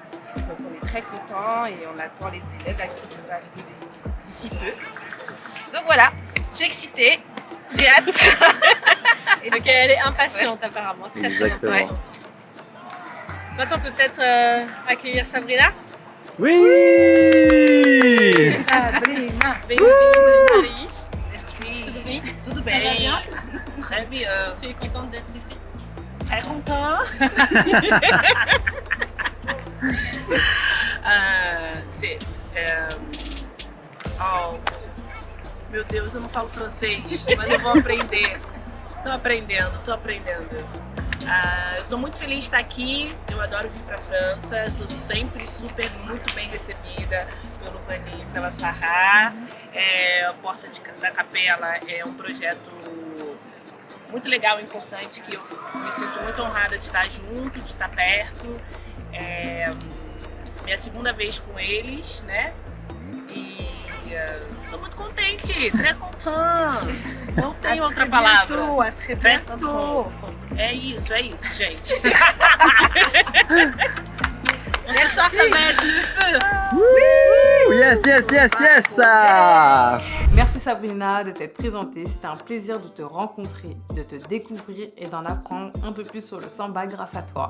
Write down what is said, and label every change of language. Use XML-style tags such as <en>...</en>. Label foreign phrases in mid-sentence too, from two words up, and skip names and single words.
<fr>Donc, on est très contents et on attend les élèves là, qui devraient arriver d'ici peu. Donc voilà, j'ai excité, j'ai hâte. Et donc elle est impatiente apparemment, très Exactement. impatiente. Maintenant on peut peut-être accueillir Sabrina. Oui. Sabrina.</fr> <pt>Bem-vinda de Paris.</pt> <fr>Merci.</fr> <pt>Tudo bem? Tudo</pt> <fr>Ça va</fr> <pt>bem?</pt> <fr>bien? Très bien. Tu es contente d'être ici? Très content.</fr> <pt>Oh, meu Deus, eu não falo francês, mas eu vou aprender. Tô aprendendo. Eu tô muito feliz de estar aqui, eu adoro vir pra França, sou sempre muito bem recebida pelo Vanni e pela Sarah. A Porta da Capella é um projeto muito legal e importante que eu me sinto muito honrada de estar junto, de estar perto. Minha segunda vez com eles, né? E tô muito contente,</pt> <fr>très content.</fr> <pt>Não tem outra palavra.</pt> <fr>À très bientôt.</fr> <pt>É isso, gente.</pt> <fr>On se sent ça va être le feu. Yes. Merci Sabrina de t'être présentée. C'était un plaisir de te rencontrer, de te découvrir et d'en apprendre un peu plus sur le samba grâce à toi.</fr>